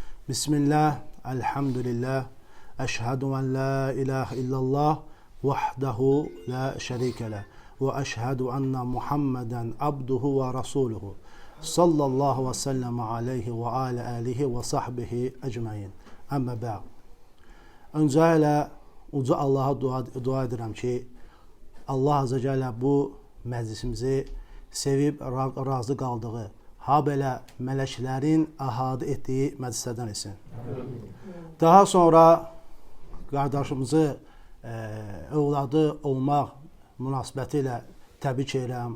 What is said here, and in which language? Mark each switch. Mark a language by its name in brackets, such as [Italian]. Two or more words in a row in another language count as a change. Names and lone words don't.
[Arabic] بسم الله، الحمد لله، أشهد أن لا إله إلا الله، وحده لا شريك له، وأشهد أن محمدا عبده ورسوله، صلى الله وسلم عليه وعلى آله وصحبه أجمعين. أما بعد. [Azerbaijani] Öncə uca Allaha dua edirəm ki, Allah [Arabic] عز وجل [Azerbaijani] bu məclisimizi sevib razı qaldığı, ha belə mələklərin əhadə etdiyi məclislərdən etsin. Daha sonra qardaşımızı övladı olmaq münasibəti ilə təbrik edirəm.